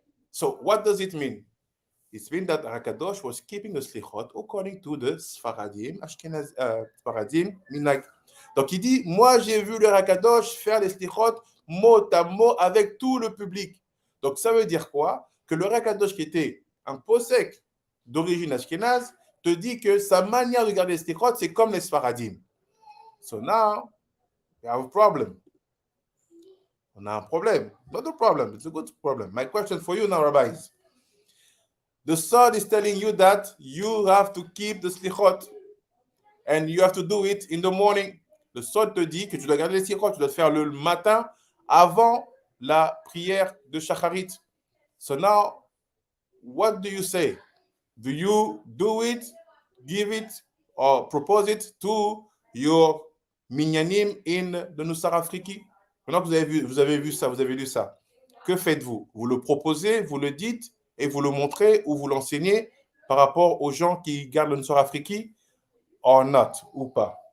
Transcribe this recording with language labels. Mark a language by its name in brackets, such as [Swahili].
[English] So what does it mean? It means that Hakadosh was keeping the Selikhot according to the Sfaradim, Ashkenaz, Sfaradim, Minag. [French] Donc il dit, moi j'ai vu le Hakadosh faire les Selikhot mot à mot avec tout le public. Donc ça veut dire quoi? Que le Hakadosh qui était un posek d'origine Ashkenaz te dit que sa manière de garder les Selikhot, c'est comme les Sfaradim. [English] So now, we have a problem. [French] On a un problème. [English] Not a problem, it's a good problem. My question for you now, rabbis. The Sod is telling you that you have to keep the Selikhot and you have to do it in the morning. [French] Le Sod te dit que tu dois garder les Selikhot, tu dois le faire le matin avant la prière de Shacharit. [English] So now, what do you say? Do you do it, give it, or propose it to your minyanim in the Nusakh Afriki? [French] Maintenant que vous avez vu ça, vous avez lu ça, que faites-vous? Vous le proposez, vous le dites, et vous le montrez ou vous l'enseignez par rapport aux gens qui gardent le Nusakh Afriki, [English] or not, [French] ou pas?